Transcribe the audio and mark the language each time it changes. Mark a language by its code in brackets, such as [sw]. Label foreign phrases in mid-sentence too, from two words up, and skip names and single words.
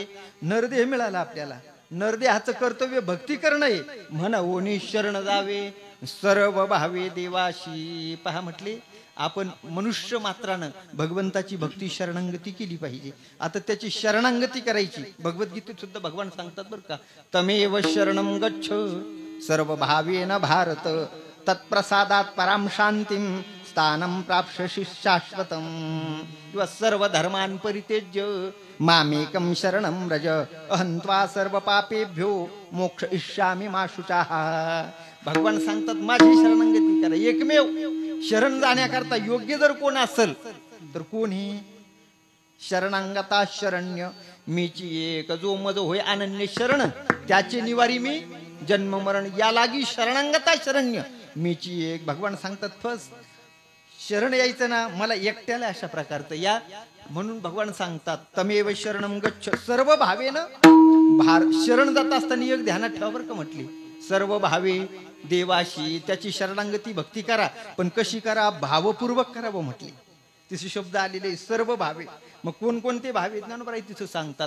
[mr] नरदेह मिळाला आपल्याला, नरदेहाचं कर्तव्य भक्ती करणं आहे म्हणून शरण जावे. सर्व भावे देवाशी. पहा म्हटले आपण मनुष्य मात्रानं भगवंताची भक्ती शरणांगती केली पाहिजे. आता त्याची शरणांगती करायची. भगवद्गीतेत सुद्धा भगवान सांगतात बरं का, [sa] तमेव शरणं गच्छ सर्व भावेन भारत तत्प्रसादात पराम शांतीम स्थानं प्राप्स्यसि शाश्वतम. किंवा सर्व धर्मान् परित्यज्य मामेकं शरणं व्रज अहं त्वा सर्व पापेभ्यो मोक्ष इष्यामि मा शुचः. [mr] भगवान सांगतात माझी शरणांगती करा. एकमेव शरण जाण्याकरता योग्य जर कोण असेल तर कोणी शरणांगता शरण्य मीची एक जो मज होय अनन्य शरण त्याचे निवारी मी जन्म मरण या लागी शरणांगता शरण्य मीची एक. भगवान सांगतात फर्स्ट शरण यायचं ना मला एकट्याला अशा प्रकारचं या. म्हणून भगवान सांगतात [sa] तमेव शरणं गच्छ सर्व भावेनं [mr] शरण जात असताना एक ध्यानात ठेवा बरं का म्हटली सर्व भावे देवाशी. त्याची शरणांगती भक्ती करा, पण कशी करा, भावपूर्वक करावं म्हटली. तिचे शब्द आलेले सर्व भावे. मग कोणकोणते भावे ज्ञानोबराई तिथं सांगतात.